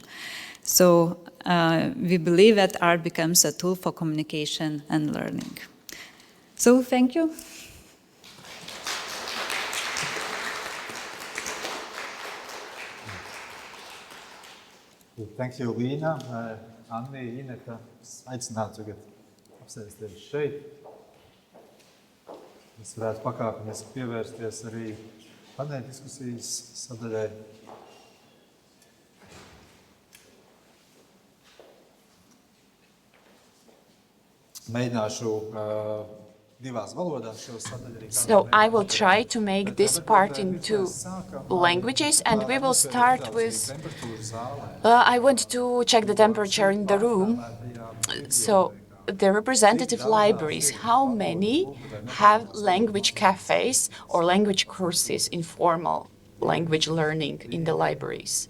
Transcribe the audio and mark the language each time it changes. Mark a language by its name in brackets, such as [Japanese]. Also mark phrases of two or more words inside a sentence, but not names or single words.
[English] So we believe that art becomes a tool for communication and learning. So, thank you. Thank you, Līna. [Latvian] Anni, Ineta, aicinātu tagad apsēsties šeit. Mēs varētu pakāpeniski pievērsties arī paneļa diskusijas sadaļai. Mēģināšu [English] So I will try to make this part in 2 languages, and we will start with, I want to check the temperature in the room. So the representative libraries, how many have language cafes or language courses, informal language learning in the libraries?